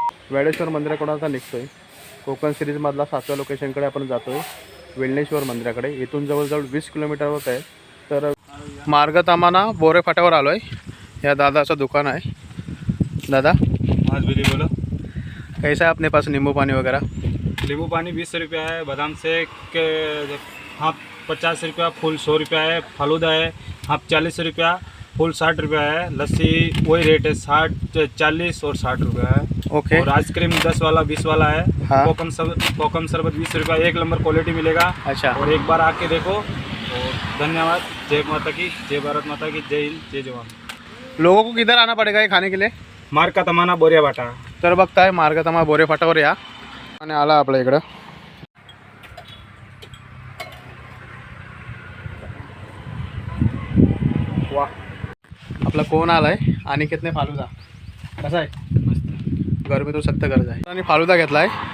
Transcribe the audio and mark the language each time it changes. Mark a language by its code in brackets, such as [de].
[mr] वाडेश्वर मंदिराकडून आता निघतोय. कोकण सिरीजमधला 7व्या लोकेशनकडे आपण जातोय, वेल्लेश्वर मंदिराकडे. इथून जवळजवळ 20 किलोमीटर होत आहे. तर मार्गतामाना बोरे फाट्यावर आलो आहे. या दादाचं दुकान आहे. दादा, [hi] आज विधि बोलो. कैसा है अपने पास नींबू पानी वगैरह? नींबू पानी 20 रुपया है, बादाम शेक हाफ 50 रुपया, फुल 100 रुपया है, फालूदा है हाफ 40 रुपया, फुल 60 रुपया है, लस्सी वही रेट है 60, 40 और 60 रुपया है. ओके. और आइसक्रीम 10 वाला 20 वाला है. हाँ. कोकम शरबत 20 रुपया. 1 नंबर क्वालिटी मिलेगा. अच्छा. और एक बार आके देखो. और धन्यवाद. जय माता की, जय भारत माता की, जय हिंद, जय जवान. लोगों को किधर आना पड़ेगा ये खाने के लिए? मार्का तमाना बोरिया बाटा. [mr] तर बघताय मार्गतामा बोरे फाट्यावर या. आणि आला आपल्या इकडं. वा, आपला कोण आलाय आणि [hi] कितने फालुदा. [mr] कसा आहे? गरमी तो सत्य गरज आहे. आणि फालुदा घेतलाय.